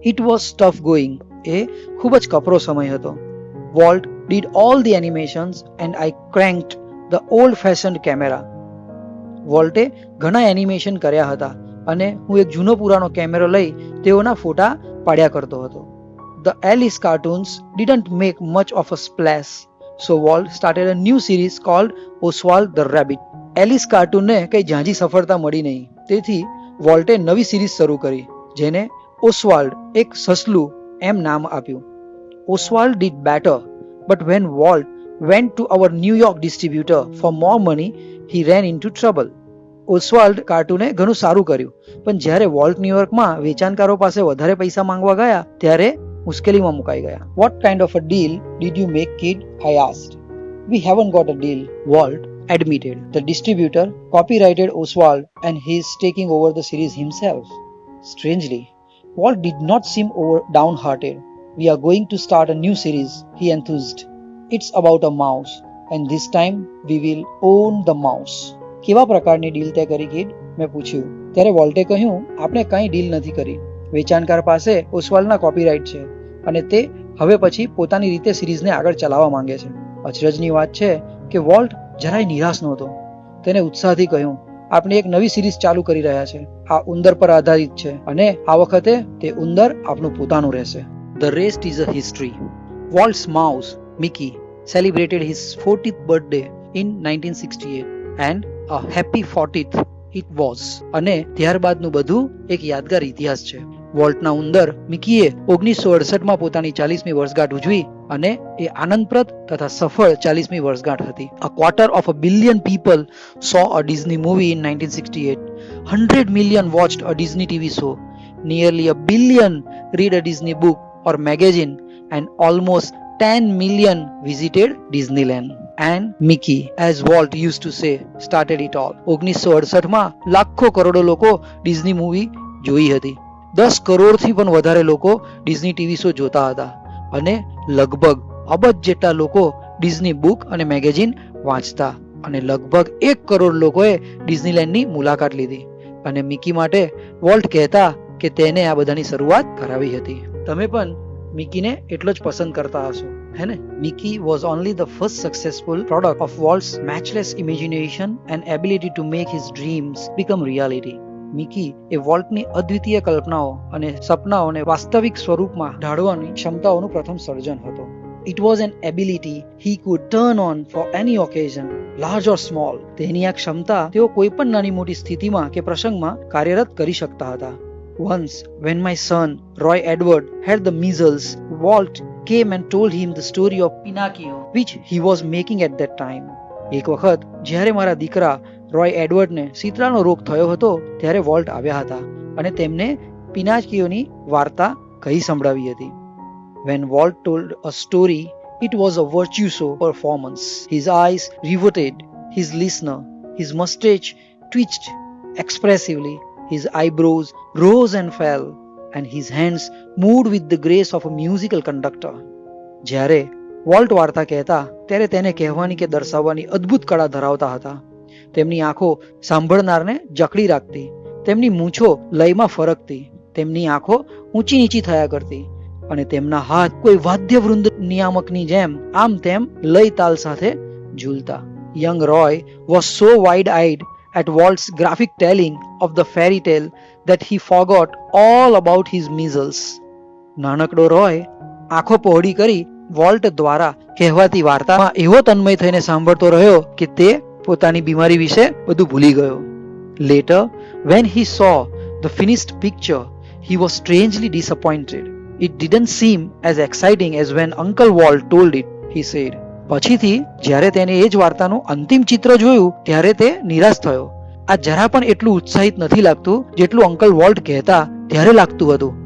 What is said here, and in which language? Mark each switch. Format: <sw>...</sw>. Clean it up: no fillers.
<en>It was tough going.</en> <gu>એ ખૂબ જ કપરો સમય હતો.</gu> <en>Walt did all the animations and I cranked the old fashioned camera.</en> <gu>વોલ્ટે ઘણા animation કર્યા હતા અને હું એક જૂનો પુરાણો કેમેરો લઈ તેઓના ફોટા પાડ્યા કરતો હતો.</gu> <en>The Alice cartoons didn't make much of a splash, so Walt started a new series called Oswald the Rabbit.</en> <gu>Alice કાર્ટૂનને કઈ ઝાંઝી સફળતા મળી નહીં, તેથી વોલ્ટે નવી સિરીઝ શરૂ કરી જેને ઓસ્વાલ્ડ એક સસલું એમ નામ આપ્યું.</gu> <en>Oswald did better, but when Walt went to our New York distributor for more money, he ran into trouble.</en> <gu>ઓસ્વાલ્ડ કાર્ટૂને ઘણું સારું કર્યું, પણ જ્યારે વોલ્ટ ન્યુયોર્કમાં વેચાણકારો પાસે વધારે પૈસા માંગવા ગયા ત્યારે મુશ્કેલીમાં મુકાઈ ગયા.</gu> <en>What kind of a deal did you make, kid? I asked. We haven't got a deal, Walt admitted. The distributor copyrighted Oswald and he is taking over the series himself. Strangely, Walt did not seem downhearted. We are going to start a new series, he enthused. It's about a mouse and this time we will own the mouse.</en> <gu>કેવા પ્રકારની deal તે કરી kid? મેં પૂછ્યું. ત્યારે વોલ્ટે કહ્યું, આપણે કંઈ ડીલ નથી કરી. વેચાણકાર પાસે ઓસ્વાલ્ડના કોપીરાઇટ છે અને તે હવે પછી પોતાની રીતે સિરીઝને આગળ ચલાવવા માંગે છે. અચરજની વાત છે કે વોલ્ટ જરાય નિરાશ નહોતો. તેને ઉત્સાહથી કહ્યું, આપણે એક નવી સિરીઝ ચાલુ કરી રહ્યા છે. આ ઉંદર પર આધારિત છે અને આ વખતે તે ઉંદર આપણું પોતાનું રહેશે.</gu> <en>The rest is a history. Walt's mouse, Mickey, celebrated his 40th birthday in 1968 and a happy 40th it was.</en> <gu>અને ત્યારબાદનું બધું એક યાદગાર ઇતિહાસ છે. વોલ્ટના ઉંદર મિકીએ 1968માં પોતાની 40મી વર્ષગાંઠ ઉજવી અને એ આનંદપ્રદ તથા સફળ 40મી વર્ષગાંઠ હતી.</gu> <en>A quarter of a billion people saw a Disney movie in 1968. 100 million watched a Disney TV show. nearly a billion read a Disney book or magazine, and almost 10 million visited Disneyland. And Mickey, as Walt used to say, started it all.</en> <gu>1968 માં લાખો કરોડો લોકો Disney movie જોઈ હતી. 10 કરોડથી પણ વધારે લોકો ડિઝની ટીવી શો જોતા હતા અને લગભગ અબજ જેટલા લોકો ડિઝની બુક અને મેગેઝિન વાંચતા અને લગભગ 1 કરોડ લોકોએ ડિઝનીલેન્ડની મુલાકાત લીધી. અને મિકી માટે વોલ્ટ કહેતા કે તેને આ બધાની શરૂઆત કરાવી હતી. તમે પણ મિકીને એટલો જ પસંદ કરતા હશો, હે ને?</gu> <en>Mickey was only the first successful product of Walt's matchless imagination and ability to make his dreams become reality.</en> <gu>Mickey એ વોલ્ટની અદ્વિતીય કલ્પનાઓ અને સપનાઓને વાસ્તવિક સ્વરૂપમાં ઢાળવાની ક્ષમતાઓનું પ્રથમ સર્જન હતો.</gu> <en>It was an ability he could turn on for any occasion, large or small.</en> <gu>તેની આ ક્ષમતા તેઓ કોઈ પણ નાની મોટી સ્થિતિમાં કે પ્રસંગમાં કાર્યરત કરી શકતા હતા.</gu> <en>Once, when my son, Roy Edward, had the measles, Walt came and told him the story of Pinocchio, which he was making at that time.</en> <gu>એક વખત જ્યારે મારા દીકરા રોય એડવર્ડને શીતળાનો રોગ થયો હતો ત્યારે વોલ્ટ આવ્યા હતા અને તેમને પિનાકીઓની વાર્તા કહી સંભળાવી હતી.</gu> <en>When Walt told a story, it was a virtuoso performance. His eyes riveted his listener, his mustache twitched expressively, his eyebrows rose and fell, and his hands moved with the grace of a musical conductor.</en> <gu>જ્યારે volt વાર્તા કહેતા ત્યારે તેને કહેવાની કે દર્શાવવાની અદ્ભુત કળા ધરાવતા હતા. તેમની આંખો સાંભળનારને જકડી રાખતી, તેમની મૂછો લયમાં ફરકતી, તેમની આંખો ઊંચી નીચી થયા કરતી અને તેમના હાથ કોઈ વાદ્યવૃંદ નિયામકની જેમ આમ તેમ લય તાલ સાથે ઝૂલતા.</gu> <en>Young Roy was so wide-eyed at Walt's graphic telling of the fairy tale that he forgot all about his measles.</en> <gu>નાનકડો રોય આંખો પહોળી કરી વોલ્ટ દ્વારા કહેવાતી વાર્તામાં એવો તન્મય થઈને સાંભળતો રહ્યો કે તે પોતાની બીમારી વિશે બધું ભૂલી ગયો.</gu> <en>Later, when he saw the finished picture, he was strangely disappointed. It didn't seem as exciting as when Uncle Walt told it, he said.</en> <gu>પછીથી જ્યારે તેને એ જ વાર્તાનું અંતિમ ચિત્ર જોયું ત્યારે તે નિરાશ થયો. આ જરા પણ એટલું ઉત્સાહિત નથી લાગતું જેટલું અંકલ વોલ્ટ કહેતા ત્યારે લાગતું હતું.</gu>